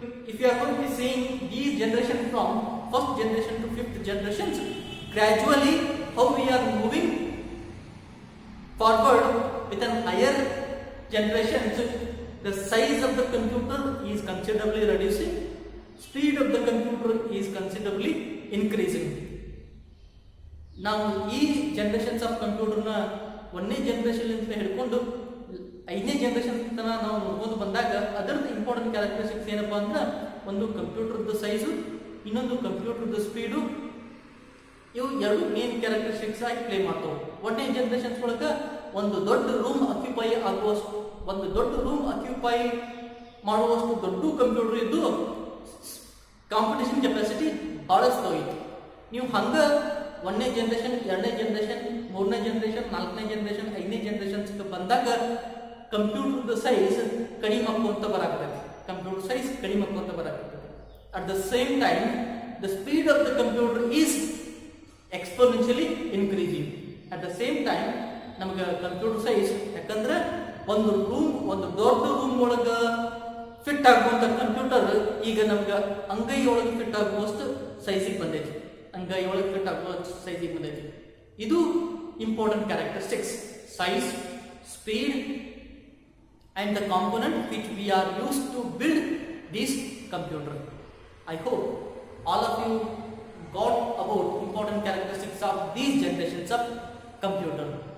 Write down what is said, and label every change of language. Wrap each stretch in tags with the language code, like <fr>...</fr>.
<en>If you are going to be seeing these generations from first generation to fifth generations, gradually how we are moving forward with an higher generations, the size of the computer is considerably reducing, speed of the computer is considerably increasing.</en> <kn>ನಾವು ಈ generations of ಕಂಪ್ಯೂಟರ್ನ ಒಂದನೇ generation ಅಂತ ಹಿಡ್ಕೊಂಡು 5ನೇ generation ತನಕ ನಾವು ನೋಡ್ಕೊಂಡು ಬಂದಾಗ ಅದರದ್ದು ಇಂಪಾರ್ಟೆಂಟ್ ಕ್ಯಾರೆಕ್ಟರಿಸ್ಟಿಕ್ಸ್ ಏನಪ್ಪಾ ಅಂದ್ರೆ ಒಂದು ಕಂಪ್ಯೂಟರ್ದು ಸೈಜು, ಇನ್ನೊಂದು ಕಂಪ್ಯೂಟರ್ದು ಸ್ಪೀಡು, ಇವು ಎರಡು ಮೇನ್ ಕ್ಯಾರೆಕ್ಟರಿಸ್ಟಿಕ್ಸ್ ಆಗಿ ಪ್ಲೇ ಮಾಡ್ತಾವೆ. ಒಂದನೇ ಜನರೇಷನ್ಸ್ ಒಳಗೆ ಒಂದು ದೊಡ್ಡ ರೂಮ್ ಅಕ್ಯುಪೈ ಆಗುವಷ್ಟು, ಒಂದು ದೊಡ್ಡ ರೂಮ್ ಅಕ್ಯುಪೈ ಮಾಡುವಷ್ಟು ದೊಡ್ಡ ಕಂಪ್ಯೂಟರ್ ಇದ್ದು ಕಾಂಪಿಟೇಷನ್ ಕೆಪಾಸಿಟಿ ಬಹಳ ಸ್ಲೋ ಇತ್ತು. ನೀವು ಹಂಗ ಒಂದನೇ ಜನರೇಷನ್, ಎರಡನೇ ಜನರೇಷನ್, ಮೂರನೇ ಜನರೇಷನ್, ನಾಲ್ಕನೇ ಜನರೇಷನ್, ಐದನೇ ಜನರೇಷನ್ಸ್ ಬಂದಾಗ ಕಂಪ್ಯೂಟರ್ ಸೈಜ್ ಕಡಿಮೆ ಆಗುವಂತ ಬರಾಕತ್ತೈತಿ. ಕಂಪ್ಯೂಟರ್ ಸೈಜ್ ಕಡಿಮೆ ಆಗುವಂತ ಬರಾಕತ್ತೈತಿ.</kn> <en>At the same time the speed of the computer is exponentially increasing. At the same time</en> <kn>ನಮ್ಗೆ ಕಂಪ್ಯೂಟರ್ ಸೈಜ್, ಯಾಕಂದ್ರೆ ಒಂದು ದೊಡ್ಡ ರೂಮ್ ಒಳಗ ಫಿಟ್ ಆಗುವಂತ ಕಂಪ್ಯೂಟರ್ ಈಗ ನಮ್ಗೆ ಅಂಗೈ ಒಳಗೆ ಫಿಟ್ ಆಗುವಷ್ಟು ಸೈಜಿಗೆ ಬಂದೈತಿ. ಅಂಗೈ ಒಳಗೆ ಫಿಟ್ ಆಗುವ ಸೈಜಿಗೆ ಬಂದೈತಿ.</kn> <en>ಇದು important characteristics: size, speed, and the component which we are used to build this computer. I hope all of you got about important characteristics of these generations of computer.</en>